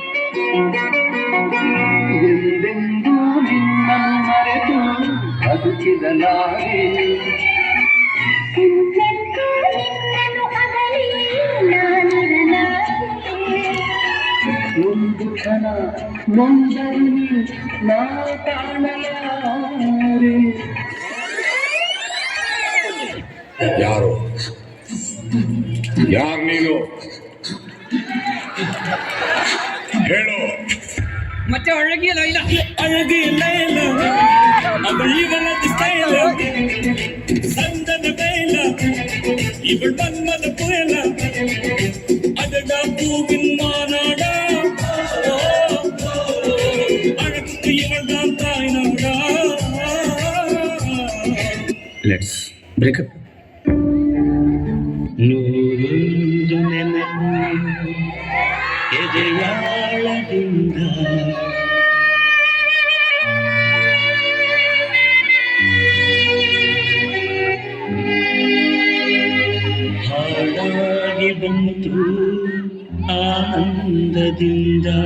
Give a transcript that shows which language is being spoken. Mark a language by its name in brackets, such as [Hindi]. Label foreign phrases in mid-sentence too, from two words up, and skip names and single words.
[Kannada] ಎಂದೆಂದೂ ನಿನ್ನನ್ನು ಮರೆತು ಬದುಕಿದಲಾರೆ, ಒಂದು ಕ್ಷಣ ನೊಂದನಿ ನಾ ಕಾಣಲಾರೆ. ಯಾರು ನೀನು? ಹೇಳು. [Tamil] ಮತ್ತೆ ಅழகிய லைலா, அழகிய லைலா, அவள் இவளது ஸ்டைல, சந்தன வேல, இவள் மன்மத புயல, அடடா பூவின் மாநாடா, அழகுக்கு இவள் தான் தாய் நாடா. [English] let's breakup. [Kannada] ನೂರೊಂದು ನೆನಪು ಎದೆಯಾಳದಿಂದ, ಹಾಡಾಗಿ ಬಂತು ಆನಂದದಿಂದ.